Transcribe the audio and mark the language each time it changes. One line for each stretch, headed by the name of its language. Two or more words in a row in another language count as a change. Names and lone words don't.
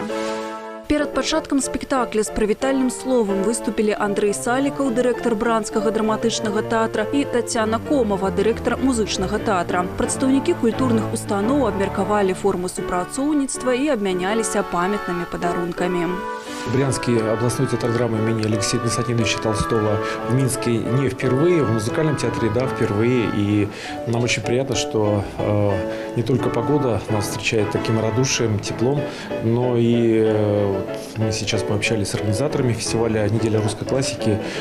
Belarusian: Перад пачаткам спектакля з прывітальным словам выступілі Андрэй Салікаў, дырэктар Бранскага драматычнага тэатра, і Тацяна Комава, дырэктар музычнага тэатра. Прадстаўнікі культурных устаноў абмеркавалі формы супрацоўніцтва і абмяняліся памятнымі падарункамі.
Russian: Брянский областной театр драмы имени Алексея Константиновича Толстого в Минске не впервые, в музыкальном театре, да, впервые. И нам очень приятно, что не только погода нас встречает таким радушием, теплом, но и мы сейчас пообщались с организаторами фестиваля «Неделя русской классики».